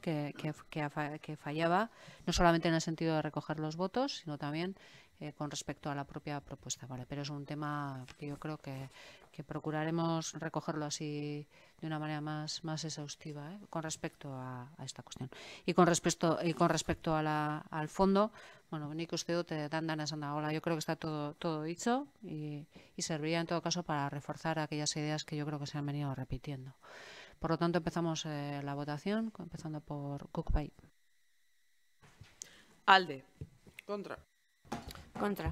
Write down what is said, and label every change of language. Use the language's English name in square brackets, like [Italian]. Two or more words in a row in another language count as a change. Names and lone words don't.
[Spanish] que fallaba, no solamente en el sentido de recoger los votos, sino también con respecto a la propia propuesta. Vale, pero es un tema que yo creo que procuraremos recogerlo así de una manera más exhaustiva, con respecto a esta cuestión. Y con respecto al fondo, [Basque] bueno, nik uste dut dandan esan dagoela. [Spanish] Yo creo que está todo dicho y serviría en todo caso para reforzar aquellas ideas que yo creo que se han venido repitiendo. Por lo tanto, empezamos la votación, empezando por Guk-bai. [Basque] Alde. [Spanish] Contra. Contra.